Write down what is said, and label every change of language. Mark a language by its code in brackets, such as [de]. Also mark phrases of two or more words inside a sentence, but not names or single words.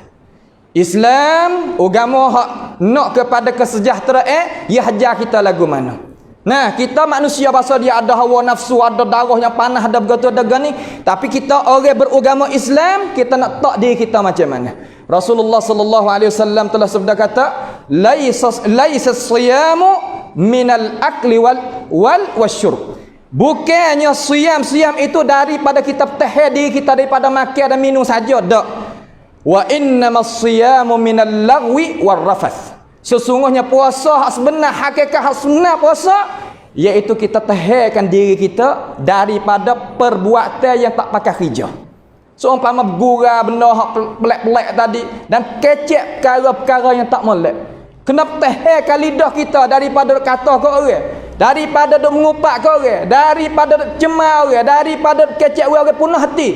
[ms] Islam agama hak nak kepada kesejahteraan, ia hajar kita lagu mana. Nah, kita manusia bahasa dia ada hawa nafsu, ada darah yang panas, ada begitu ada gani, tapi kita orang beragama Islam, kita nak tak diri kita macam mana. Rasulullah [ar] صلى الله عليه وسلم [ms] telah sabda kata, [ar] ليس الصيام من الأكل والشرب. [ms] Bukannya siam itu daripada kita tahan diri kita daripada makan dan minum saja, tak. [ar] وإنما الصيام من اللغو والرفث. [ms] Sesungguhnya puasa sebenar, hakikat sebenar puasa iaitu kita tahankan diri kita daripada perbuatan yang tak pakai kerja. Seumpama gurau benda hak pelak-pelak tadi dan kecek perkara-perkara yang tak molek. Kena tahankan lidah kita daripada kata ke orang, daripada duk mengupak ke orang, daripada duk cemar orang, daripada kecek orang punah hati.